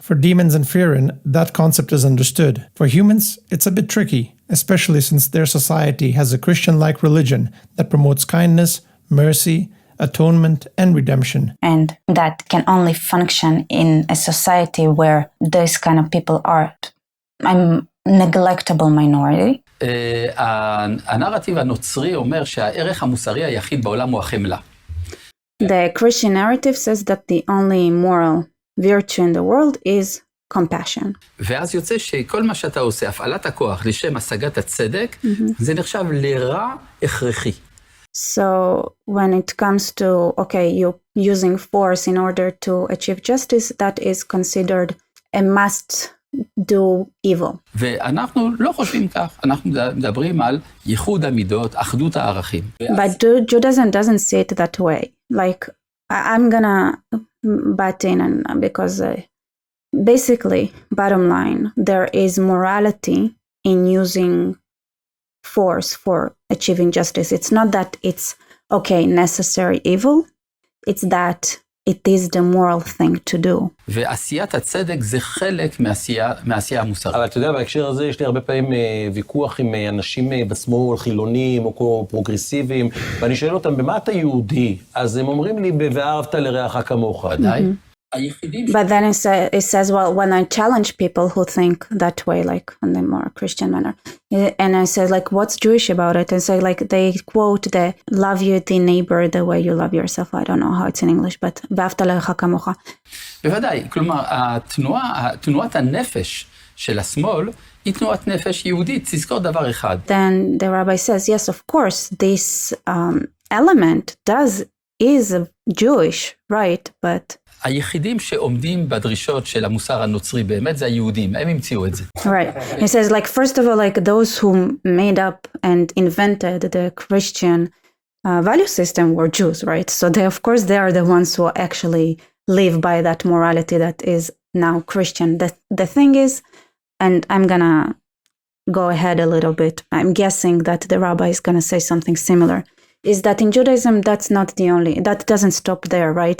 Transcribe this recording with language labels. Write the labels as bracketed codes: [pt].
[en] For demons and Frieren, that concept is understood. For humans, it's a bit tricky, especially since their society has a Christian-like religion that promotes kindness, mercy, atonement, and redemption. And that can only function in a society where those kind of people are a neglectable minority. [he] הנרטיב הנוצרי אומר שהערך המוסרי היחיד בעולם הוא החמלה. [en] The Christian narrative says that the only moral virtue in the world is compassion. [he] ואז יוצא שכל מה שאתה עושה, הפעלת הכוח לשם השגת הצדק, זה נחשב לרע הכרחי. [en] So when it comes to, you using force in order to achieve justice, that is considered a must do evil. [he] ואנחנו לא חושבים כך, אנחנו מדברים על ייחוד המידות, אחדות הערכים. [en] But Judaism doesn't see it that way. Like, I'm gonna butt in and because basically, bottom line, there is morality in using force for achieving justice. It's not that it's, okay, necessary evil. It's that it is the moral thing to do. [he] ועשיית הצדק זה חלק מעשייה המוסרית. אבל אתה יודע, בהקשר הזה יש לי הרבה פעמים ויכוח עם אנשים בשמאל, חילונים או פרוגרסיביים, ואני שואל אותם, במה אתה יהודי? אז הם אומרים לי, ואהבת לרעך כמוך. די. [en] But then it says, well, when I challenge people who think that way, like in the more Christian manner, and I say, like, what's Jewish about it? And say, like, they quote the love your the neighbor the way you love yourself. I don't know how it's in English, but [he] ואהבת לרעך כמוך. בוודאי, כלומר, תנועת הנפש של השמאל היא תנועת נפש יהודית, תזכור דבר אחד. [en] Then the rabbi says, yes, of course, this element is Jewish, right? But [he] היחידים שעומדים בדרישות של המוסר הנוצרי באמת זה היהודים, הם המציאו את זה. [en] Right. He says, like, first of all, like, those who made up and invented the Christian value system were Jews, right? So they, of course, they are the ones who actually live by that morality that is now Christian. The thing is, and I'm gonna go ahead a little bit, I'm guessing that the rabbi is gonna say something similar, is that in Judaism, that doesn't stop there, right?